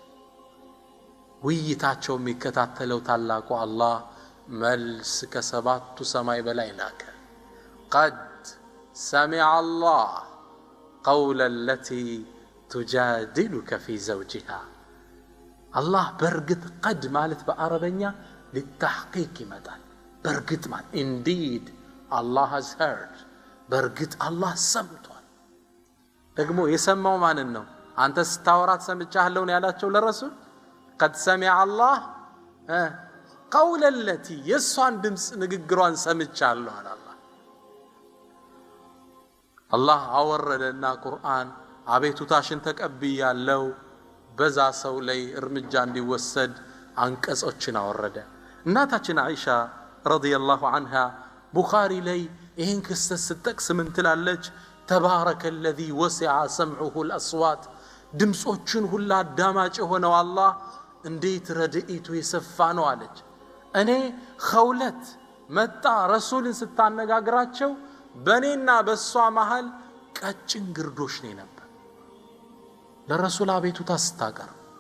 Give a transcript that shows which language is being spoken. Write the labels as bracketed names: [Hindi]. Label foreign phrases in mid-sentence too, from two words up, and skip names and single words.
[Amharic] ውይይታቸው የሚከታተለው ታላቁ አላህ መልስ ከሰባቱ ሰማይ በላይ ላከ። [Arabic] قد سمع الله قول التي تجادلك في زوجها። [Amharic] አላህ በእርግጥ ቀድ ማለት በአረበኛ للتحقيق ይመጣል። በእርግጥ ማለት [English] indeed Allah has heard [Amharic] በእርግጥ አላህ ሰምቷል። ደግሞ የሰማው ማንን ነው? አንተ ስታወራት ሰምቻለሁ ነው ያላቸው ለረሱል። [Arabic] قد سمع الله قول التي [Amharic] የሷን ድምጽ ንግግሯን ሰምቻለሁ አለ አላህ። አላህ አወረደና ቁርአን አቤቱታሽን ተቀብያለሁ፣ በዛ ሰው ላይ እርምጃ እንዲወሰድ አንቀጾችን አወረደ። እናታችን አይሻ [Arabic] رضي الله عنها [Amharic] ቡኻሪ ላይ ይህን ክስተት ስትጠቅስ ምን ትላለች? [Arabic] تبارك الذي وسع سمعه الأصوات [Amharic] ድምጾችን ሁላ አዳማጭ የሆነው አላህ እንዴት ረድኤቱ የሰፋ ነው አለች። እኔ ኸውለት መጣ ረሱልን ስታነጋግራቸው በእኔና በእሷ መሃል ቀጭን ግርዶሽ ነው ነበር። ለረሱል አቤቱታ ስታቀርብ